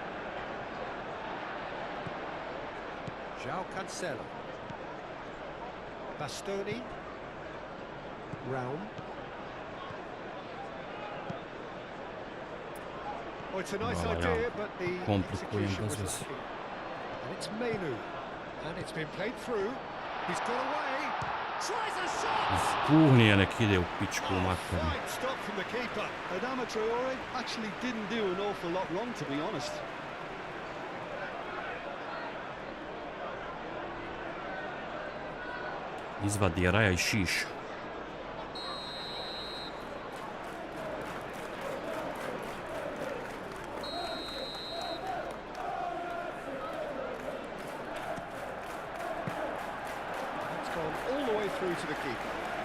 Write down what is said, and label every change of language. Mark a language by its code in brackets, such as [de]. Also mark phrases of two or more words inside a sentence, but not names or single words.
[en] João Cancelo. Bastoni. Raum. Oh, it's a nice [bs] Bravo, [en] idea, [bs] ja. [en] but the [bs] Komplikujem [en] execution was [bs] bez veze. [en] lacking. And it's Menu. And it's been played through. He's got away. Tries a shot! [bs] Puhni je nek ide u pičku maternu. [en] Fine stop from the keeper. Adama Traore actually didn't do an awful lot wrong, to be honest. [bs] Izvadi Raja i Šiša. [en] It's gone all the way through to the keeper.